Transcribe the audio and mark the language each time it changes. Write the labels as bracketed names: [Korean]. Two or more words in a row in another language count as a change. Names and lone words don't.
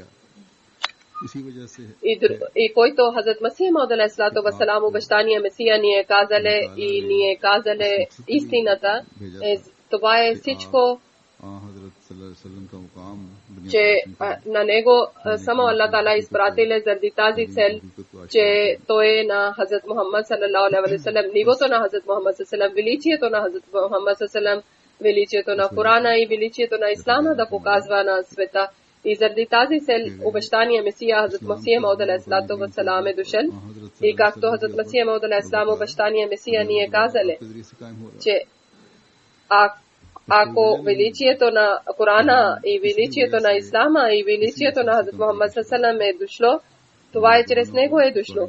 [Bulgarian] И който Хазрат Масих Мауд [Arabic] عليه الصلاة والسلام [Bulgarian] обещания Месия ни е казале и ни е казале истината, това е всичко, че на него само Аллах Таала изпратиле заради тази цел, че той е на Хазрат Мухаммад [Arabic] صلى الله عليه وسلم, [Bulgarian] нивото на Хазрат Мухаммад [Arabic] صلى الله عليه وسلم, [Bulgarian] величието на Хазрат Мухаммад [Arabic] صلى الله عليه وسلم, [Bulgarian] величието на Корана и величието на Ислама да показва на света. И заради тази цел обещания Месия Хазрат Масих Мауд [Arabic] عليه الصلاة والسلام [Bulgarian] е дошъл. И както Хазрат Масих Мауд алейхиссалам обещания Месия ни е казале, че ако величието на Корана и величието на Ислама и величието на Хазрат Мухаммад салам е дошло, това е чрез него е дошло.